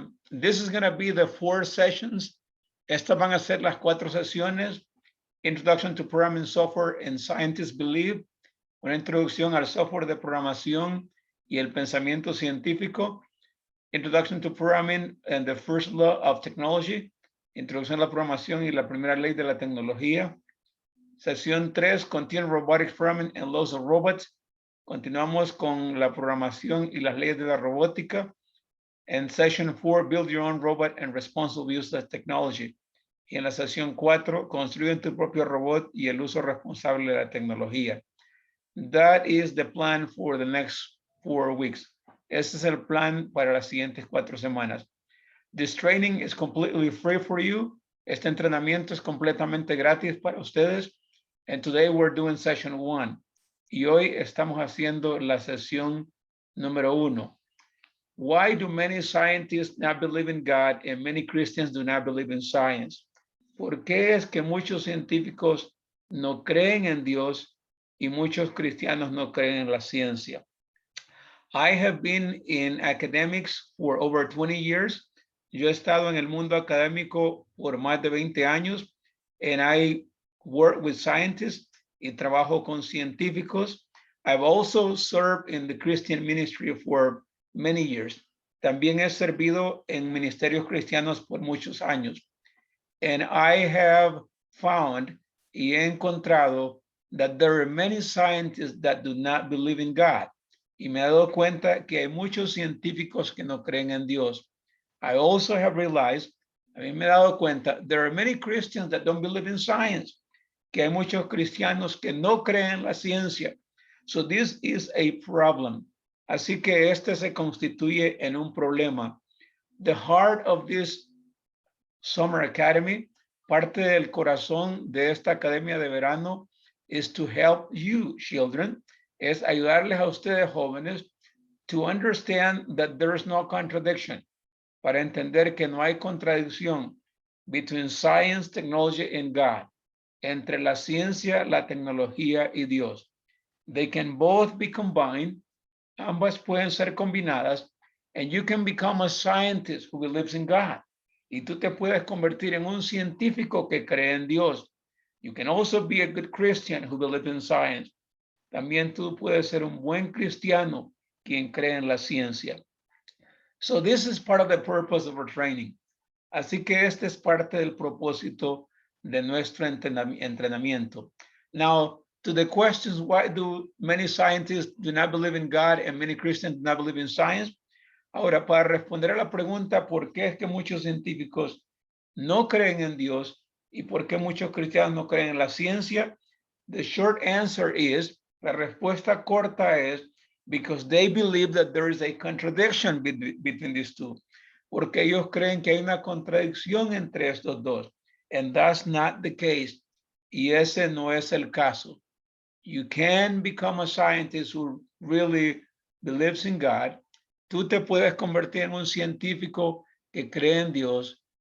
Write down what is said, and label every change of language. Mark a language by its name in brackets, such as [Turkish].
[English] This is going to be the 4 sessions. [Spanish] Estas van a ser las 4 sesiones. [English] Introduction to Programming Software and Scientists Believe. [Spanish] Una introducción al software de programación y el pensamiento científico. [English] Introduction to Programming and the First Law of Technology. [Spanish] Introducción a la programación y la primera ley de la tecnología. Sesión 3, [English] Continuing Robotics Programming and Laws of Robots. [Spanish] Continuamos con la programación y las leyes de la robótica. En [English] Session 4, Build Your Own Robot and Responsible Use of Technology. [Spanish] Y en la sesión 4, Construye tu propio robot y el uso responsable de la tecnología. [English] That is the plan for the next 4 weeks. [Spanish] Este es el plan para las siguientes 4 semanas. [English] This training is completely free for you. [Spanish] Este entrenamiento es completamente gratis para ustedes. [English] And today we're doing Session 1. [Spanish] Y hoy estamos haciendo la sesión número 1. [English] Why do many scientists not believe in God and many Christians do not believe in science? [Spanish] ¿Por qué es que muchos científicos no creen en Dios y muchos cristianos no creen en la ciencia? [English] I have been in academics for over 20 years. [Spanish] Yo he estado en el mundo académico por más de 20 años, [English] and I work with scientists [Spanish] y trabajo con científicos. [English] I've also served in the Christian ministry for many years. [Spanish] También he servido en ministerios cristianos por muchos años. [English] And I have found [Spanish] y he encontrado [English] that there are many scientists that do not believe in God. [Spanish] Y me he dado cuenta que hay muchos científicos que no creen en Dios. [English] I also have realized, [Spanish] a mí me he dado cuenta, [English] there are many Christians that don't believe in science. [Spanish] Que hay muchos cristianos que no creen en la ciencia. [English] So this is a problem. [Spanish] Así que este se constituye en un problema. [English] The heart of this Summer Academy, [Spanish] parte del corazón de esta academia de verano, [English] is to help you, children, [Spanish] es ayudarles a ustedes jóvenes [English] to understand that there is no contradiction, [Spanish] para entender que no hay contradicción [English] between science, technology, and God, [Spanish] entre la ciencia, la tecnología y Dios. [English] They can both be combined. [Spanish] Ambas pueden ser combinadas, [English] and you can become a scientist who believes in God. [Spanish] Y tú te puedes convertir en un científico que cree en Dios. [English] You can also be a good Christian who believes in science. [Spanish] También tú puedes ser un buen cristiano quien cree en la ciencia. [English] So this is part of the purpose of our training. [Spanish] Así que este es parte del propósito de nuestro entrenamiento. [English] Now, to the questions, why do many scientists do not believe in God and many Christians do not believe in science? [Spanish] Ahora, para responder a la pregunta, ¿por qué es que muchos científicos no creen en Dios y por qué muchos cristianos no creen en la ciencia? [English] The short answer is, [Spanish] la respuesta corta es, [English] because they believe that there is a contradiction between these two. [Spanish] Porque ellos creen que hay una contradicción entre estos dos. [English] And that's not the case. [Spanish] Y ese no es el caso. [English] You can become a scientist who really believes in God. [Spanish] Tú te puedes convertir en un científico que cree en Dios.